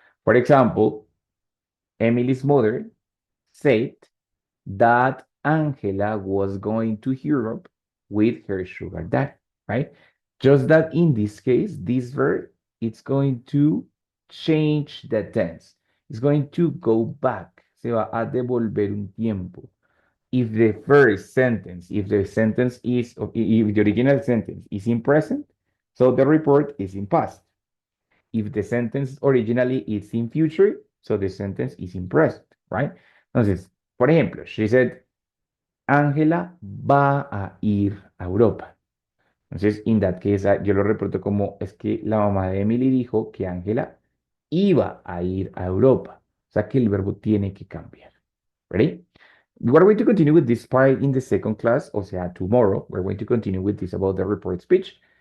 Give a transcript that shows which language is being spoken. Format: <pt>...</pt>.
<en>For example, Emily's mother said that Angela was going to Europe with her sugar daddy, right? Just that in this case, this verb, it's going to change the tense. It's going to go back.</en> <es>Se va a devolver un tiempo.</es> <en>If the first sentence, if the sentence is, if the original sentence is in present, so the report is in past. If the sentence originally is in future, so the sentence is in present, right?</en> <es>Entonces, por ejemplo,</es> <en>she said,</en> <es>Ángela va a ir a Europa. Entonces,</es> <en>in that case,</en> <es>yo lo reporto como es que la mamá de Emily dijo que Ángela iba a ir a Europa. O sea que el verbo tiene que cambiar.</es> <en>Ready? We're going to continue with this part in the second class,</en> <es>o sea,</es> <en>tomorrow. We're going to continue with this about the report speech.</en>